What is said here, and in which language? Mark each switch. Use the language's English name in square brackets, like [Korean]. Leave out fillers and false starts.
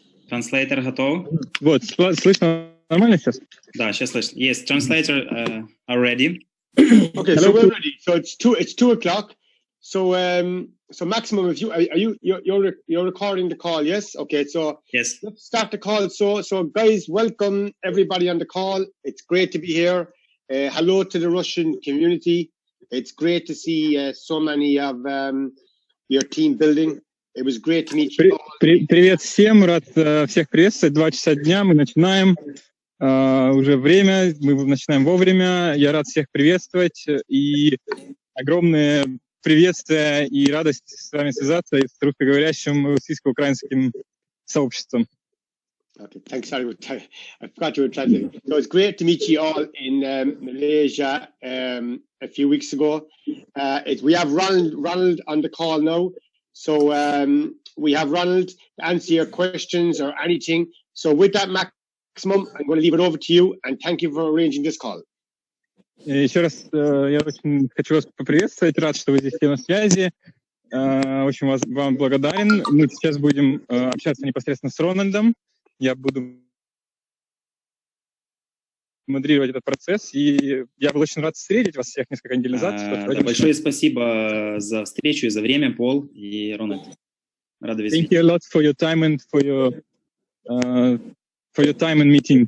[Russian] Translator готов? Вот, слышно нормально сейчас? Да, сейчас слышно. [English] Yes, translator are ready. Okay, so we're ready. So it's 2:00. So so maximum if you're recording the call, yes? Okay, so Yes. let's start the call. So guys, welcome everybody on the call. It's great to be here. Hello to the Russian community. It's great to see so many of your team building. It was great to meet you. [Russian] Привет всем, рад всех приветствовать. 2 часа дня, мы начинаем. Уже время, мы начинаем вовремя. Я рад всех приветствовать. И огромное приветствие и радость с вами связаться и с русскоговорящим российско-украинским сообществом. [English] Okay, thanks. Sorry, I forgot you were translating. So it's great to meet you all in Malaysia a few weeks ago. We have Ronald on the call now. So we have Ronald to answer your questions or anything. So with that maximum, I'm going to leave it over to you. And thank you for arranging this call. [Russian] Еще раз я очень хочу вас поприветствовать. Рад, что вы здесь все на связи. Очень вам благодарен. Мы сейчас будем общаться непосредственно с Рональдом. Я буду модерировать этот процесс, и я был очень рад встретить вас всех несколько недель назад. Да, большое спасибо за встречу и за время, Пол и Рональд. Рада видеть. [English] Thank you a lot for your time and for your time and meeting.